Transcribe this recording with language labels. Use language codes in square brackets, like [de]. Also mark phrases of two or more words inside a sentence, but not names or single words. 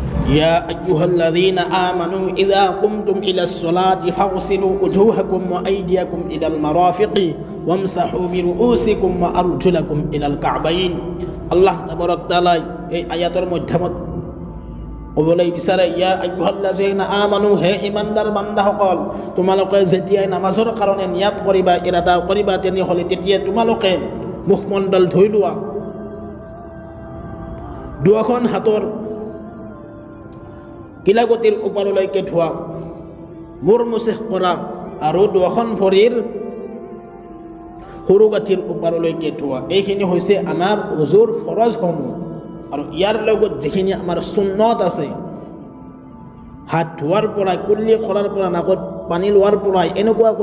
[ar] يا أيها الذين آمنوا إذا قمتم إلى الصلاة فاغسلوا وجوهكم وأيديكم إلى المرافق وامسحوا برؤوسكم وأرجلكم إلى الكعبين الله تبارك وتعالى [as] এই আয়াতের মধ্যমত ক'বলৈ বিচাৰে [ar] يا أيها الذين آمنوا [as] হে ইমানদাৰ বান্দাসকল তোমালোকে যেতিয়াই নামাজৰ কাৰণে নিয়াত কৰিবা ইৰাদা কৰিবা তেনেহ'লে তেতিয়া তোমালোকে মুখমণ্ডল ধুই লোৱা দুখন হাতৰ কিলাগতিৰ ওপৰলৈকে ধোৱা মূৰ মুছেখ কৰা আৰু দুখন ভৰিৰ সৰু গাঁঠিৰ ওপৰলৈকে ধোৱা এইখিনি হৈছে আমাৰ ওজুৰ ফৰজসমূহ আৰু ইয়াৰ লগত যিখিনি আমাৰ সুন্নত আছে হাত ধোৱাৰ পৰা কুল্লি কৰাৰ পৰা নাকত পানী লোৱাৰ পৰা এনেকুৱাকৈ